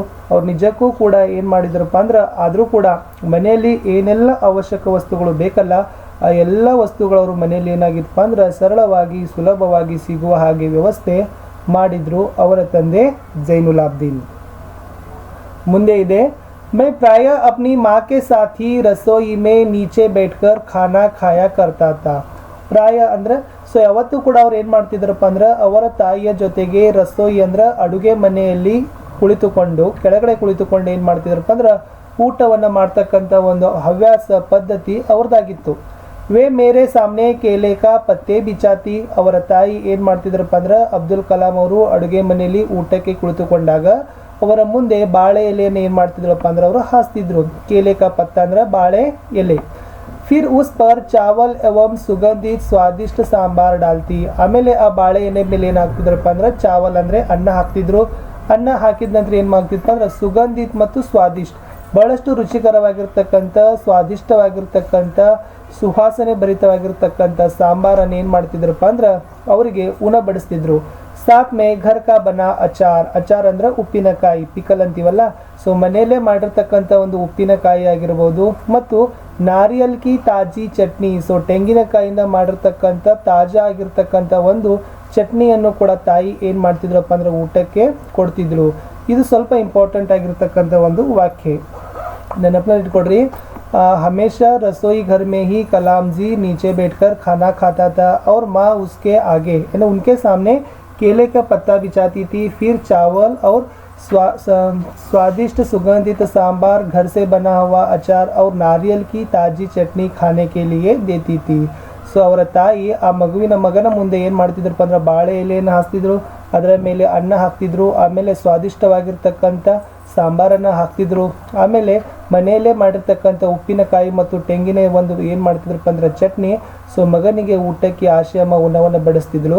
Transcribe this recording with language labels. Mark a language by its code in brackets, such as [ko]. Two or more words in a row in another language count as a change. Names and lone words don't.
[kn] ಅವ್ರು ನಿಜಕ್ಕೂ ಕೂಡ ಏನು ಮಾಡಿದ್ರಪ್ಪ ಅಂದ್ರೆ ಆದರೂ ಕೂಡ ಮನೆಯಲ್ಲಿ ಏನೆಲ್ಲ ಅವಶ್ಯಕ ವಸ್ತುಗಳು ಬೇಕಲ್ಲ ಆ ಎಲ್ಲ ವಸ್ತುಗಳು ಅವ್ರ ಮನೆಯಲ್ಲಿ ಏನಾಗಿತ್ತಪ್ಪ ಅಂದ್ರೆ ಸರಳವಾಗಿ ಸುಲಭವಾಗಿ ಸಿಗುವ ಹಾಗೆ ವ್ಯವಸ್ಥೆ ಮಾಡಿದ್ರು ಅವರ ತಂದೆ ಜೈನುಲಾಬ್ದೀನ್. ಮುಂದೆ ಇದೆ, [hi] मैं प्राय अपनी माँ के साथ ही रसोई में नीचे बैठकर खाना खाया करता था. [kn] ಪ್ರಾಯ ಅಂದ್ರೆ ಸೊ ಯಾವತ್ತೂ ಕೂಡ ಅವ್ರು ಏನು ಮಾಡ್ತಿದ್ರಪ್ಪ ಅಂದ್ರೆ ಅವರ ತಾಯಿಯ ಜೊತೆಗೆ ರಸೋಯಿ ಅಂದ್ರೆ ಅಡುಗೆ ಮನೆಯಲ್ಲಿ ಕುಳಿತುಕೊಂಡು ಕೆಳಗಡೆ ಕುಳಿತುಕೊಂಡು ಏನು ಮಾಡ್ತಿದ್ರಪ್ಪ ಅಂದ್ರೆ ಊಟವನ್ನು ಮಾಡ್ತಕ್ಕಂಥ ಒಂದು ಹವ್ಯಾಸ ಪದ್ಧತಿ ಅವ್ರದ್ದಾಗಿತ್ತು. [hi] वे मेरे सामने केले का पत्ते बिछाती. [kn] ಅವರ ತಾಯಿ ಏನು ಮಾಡ್ತಿದ್ರಪ್ಪ ಅಂದ್ರೆ ಅಬ್ದುಲ್ ಕಲಾಂ ಅವರು ಅಡುಗೆ ಮನೆಯಲ್ಲಿ ಊಟಕ್ಕೆ ಕುಳಿತುಕೊಂಡಾಗ ಅವರ ಮುಂದೆ ಬಾಳೆ ಎಲೆಯನ್ನು ಏನು ಮಾಡ್ತಿದ್ರಪ್ಪ ಅಂದ್ರೆ ಅವರು ಹಾಸ್ತಿದ್ರು. [hi] केले का पत्ता [kn] ಅಂದ್ರೆ ಬಾಳೆ ಎಲೆ. [hi] फिर उस पर चावल एवं सुगंधित स्वादिष्ट सांबार डालती. [kn] ಆಮೇಲೆ ಆ ಬಾಳೆ ಎಲೆ ಮೇಲೆ ಏನು ಹಾಕ್ತಿದ್ರಪ್ಪ ಅಂದ್ರೆ ಚಾವಲ್ ಅಂದ್ರೆ ಅನ್ನ ಹಾಕ್ತಿದ್ರು. ಅನ್ನ ಹಾಕಿದ ನಂತರ ಏನು ಮಾಡ್ತಿದ್ರಪ್ಪ ಅಂದ್ರೆ ಸುಗಂಧಿತ್ ಮತ್ತು ಸ್ವಾದಿಷ್ಟ ಬಹಳಷ್ಟು ರುಚಿಕರವಾಗಿರ್ತಕ್ಕಂಥ ಸ್ವಾದಿಷ್ಟವಾಗಿರ್ತಕ್ಕಂಥ ಸುವಾಸನೆ ಭರಿತವಾಗಿರ್ತಕ್ಕಂಥ ಸಾಂಬಾರನ್ನು ಏನು ಮಾಡ್ತಿದ್ರಪ್ಪ ಅಂದ್ರೆ ಅವರಿಗೆ ಉಣಬಡಿಸ್ತಿದ್ರು. [hi] साथ में घर का बना अचार. [kn] ಅಚಾರ್ ಅಂದ್ರೆ ಉಪ್ಪಿನಕಾಯಿ, ಪಿಕಲ್ ಅಂತೀವಲ್ಲ. ಸೊ ಮನೆಯಲ್ಲೇ ಮಾಡಿರ್ತಕ್ಕಂಥ ಒಂದು ಉಪ್ಪಿನಕಾಯಿ ಆಗಿರ್ಬೋದು ಮತ್ತು [hi] नारियल की ताजी चटनी. [kn] ಸೊ ತೆಂಗಿನಕಾಯಿಂದ ಮಾಡಿರ್ತಕ್ಕಂಥ ತಾಜಾ ಆಗಿರ್ತಕ್ಕಂಥ ಒಂದು ಚಟ್ನಿಯನ್ನು ಕೂಡ ತಾಯಿ ಏನು ಮಾಡ್ತಿದ್ರಪ್ಪ ಅಂದರೆ ಊಟಕ್ಕೆ ಕೊಡ್ತಿದ್ರು. ಇದು ಸ್ವಲ್ಪ ಇಂಪಾರ್ಟೆಂಟ್ ಆಗಿರ್ತಕ್ಕಂಥ ಒಂದು ವಾಕ್ಯ, ನೆನಪಿನಲ್ಲಿ ಇಟ್ಕೊಡ್ರಿ. [hi] हमेशा रसोई घर में ही कलाम जी नीचे बैठकर खाना खाता था और माँ उसके आगे यानी उनके सामने केले का पत्ता बिछाती थी. फिर चावल और स्वादिष्ट सुगंधित सांबार, घर से बना हुआ अचार और नारियल की ताजी चटनी खाने के लिए देती थी. [kn] ಸೊ ಅವರ ತಾಯಿ ಆ ಮಗನ ಮುಂದೆ ಏನು ಮಾಡ್ತಿದ್ರಪ್ಪ ಅಂದ್ರೆ ಬಾಳೆ ಎಲೆಯನ್ನು ಹಾಕ್ತಿದ್ರು, ಅದರ ಮೇಲೆ ಅನ್ನ ಹಾಕ್ತಿದ್ರು, ಆಮೇಲೆ ಸ್ವಾದಿಷ್ಟವಾಗಿರ್ತಕ್ಕಂಥ ಸಾಂಬಾರನ್ನು ಹಾಕ್ತಿದ್ರು, ಆಮೇಲೆ ಮನೆಯಲ್ಲೇ ಮಾಡಿರ್ತಕ್ಕಂಥ ಉಪ್ಪಿನಕಾಯಿ ಮತ್ತು ತೆಂಗಿನ ಒಂದು ಏನು ಮಾಡ್ತಿದ್ರಪ್ಪ ಅಂದ್ರೆ ಚಟ್ನಿ. ಸೊ ಮಗನಿಗೆ ಊಟಕ್ಕೆ ಆಶಯಮ ಉಣವನ್ನು ಬಡಿಸ್ತಿದ್ರು.